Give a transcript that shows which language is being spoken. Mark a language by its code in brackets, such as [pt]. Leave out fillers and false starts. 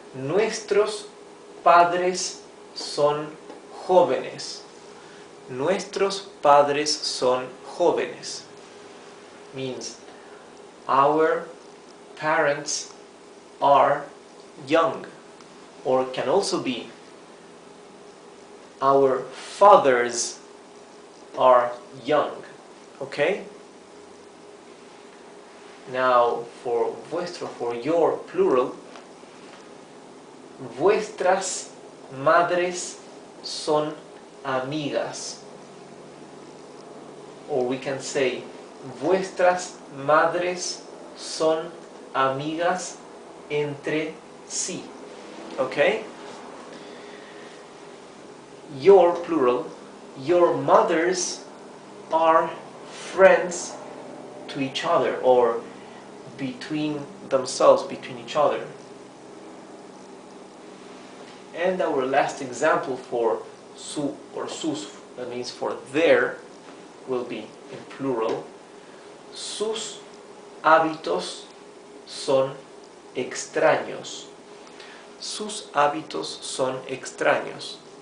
[es] Nuestros padres son jóvenes. Nuestros padres son jóvenes. [en] Means our parents are young, or can also be our fathers are young. Okay? Now for vuestro, for your plural, [es] vuestras madres son amigas. [en] Or we can say [es] vuestras madres son amigas entre sí. [en] Okay? Your plural, your mothers are friends to each other, or between themselves, between each other. And our last example for su or sus, that means for their, will be in plural. [es] Sus hábitos son extraños. Sus hábitos son extraños.